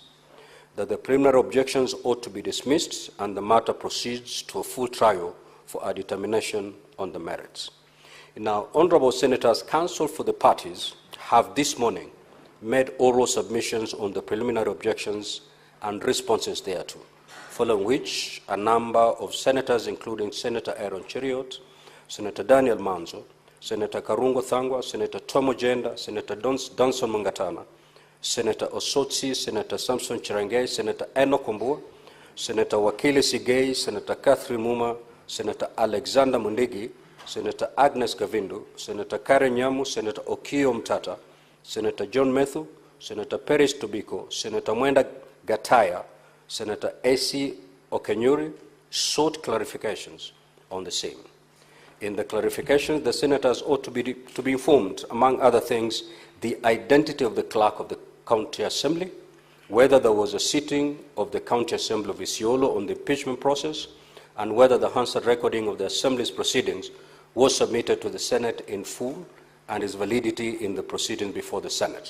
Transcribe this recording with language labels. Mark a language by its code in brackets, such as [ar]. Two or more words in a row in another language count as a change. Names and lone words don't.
[en] That the preliminary objections ought to be dismissed and the matter proceeds to a full trial for a determination on the merits. Now, Honourable Senators, counsel for the parties have this morning made oral submissions on the preliminary objections and responses thereto, following which a number of senators, including Senator Aaron Cheriot, Senator Daniel Manzo, Senator Karungo Thangwa, Senator Tomo Jenda, Senator Danson Mungatana, Senator Osotsi, Senator Samson Chirangay, Senator Eno Kombua, Senator Wakili Sigei, Senator Catherine Muma, Senator Alexander Mundigi, Senator Agnes Gavindu, Senator Karen Nyamu, Senator Okio Mtata, Senator John Methu, Senator Peris Tobiko, Senator Mwenda Gataya, Senator A.C. Okenyuri sought clarifications on the same. In the clarifications, the senators ought to be informed, among other things, the identity of the clerk of the County Assembly, whether there was a sitting of the County Assembly of Isiolo on the impeachment process, and whether the Hansard recording of the Assembly's proceedings was submitted to the Senate in full and its validity in the proceedings before the Senate.